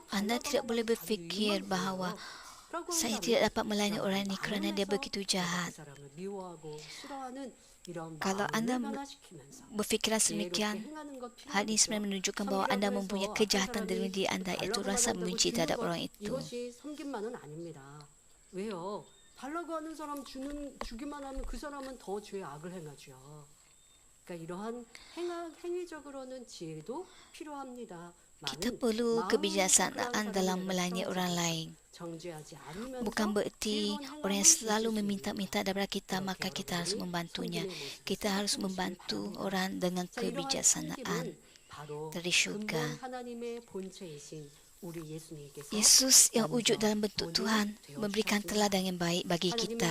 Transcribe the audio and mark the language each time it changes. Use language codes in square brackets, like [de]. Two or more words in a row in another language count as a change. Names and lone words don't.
[ms] Anda tidak boleh berfikir bahawa saya tidak dapat melayani orang ini kerana dia begitu jahat. Kalau anda berfikiran sedemikian, hal ini sebenarnya menunjukkan bahawa anda mempunyai kejahatan dalam diri anda, iaitu rasa membenci terhadap orang itu. [ko] 이것이 섬김만은 아닙니다. 왜요? 달라고 하는 사람 주기만 하면 그 사람은 더 죄의 악을 행하죠. 그러니까 이러한 행위적으로는 지혜도 필요합니다. [ms] Kita perlu kebijaksanaan dalam melayani orang lain. Bukan bererti orang yang selalu meminta-minta daripada kita, maka kita harus membantunya. Kita harus membantu orang dengan kebijaksanaan dari syurga. Yesus yang wujud dalam bentuk Tuhan memberikan teladan yang baik bagi kita.